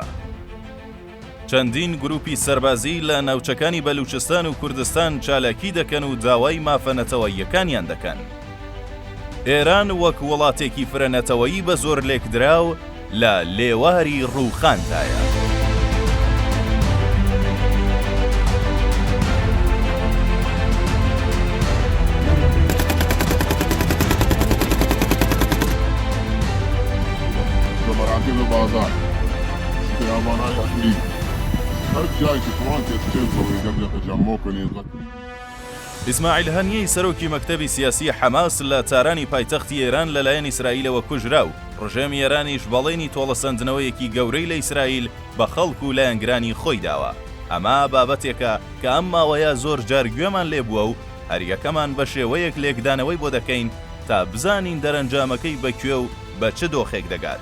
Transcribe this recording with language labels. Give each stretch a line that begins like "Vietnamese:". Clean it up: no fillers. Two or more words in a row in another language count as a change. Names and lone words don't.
Central Kurdish: چەندین گروپی سەربازی لە ناوچەکانی بەلوچستان و کوردستان چالاکی دەکەن و داوای مافەنەتەوەییەکانیان دەکەن. ئێران وەک وڵاتێکی فرەنەتەوەیی بە زۆر لێکدراو لە لێواری ڕووخاندایە.
Persian: بازار خیابان‌های اهلی هر جایی که توان تسکیل کنید تجمع کنید.
Central Kurdish: ئیسماعیل هەنیەی سەرۆکی مەکتەبی سیاسی حەماس لە تارانی پایتەختی ئێران لەلایەن ئیسرائیلەوە کوژرا و ڕژێمی ئێرانیش بەڵێنی تۆڵەسەندنەوەیەکی گەورەی لە ئیسرائیل بە خەڵک و لایەنگرانی خۆی داوە. ئەمە بابەتێکە کە ئەم ماوەیە زۆر جار گوێمان لێ بووە و هەریەکەمان بە شێوەیەک لێکدانەوەی بۆ دەکەین تا بزانین دەرەنجامەکەی بەکوێ و بە چ دۆخێک دەگات.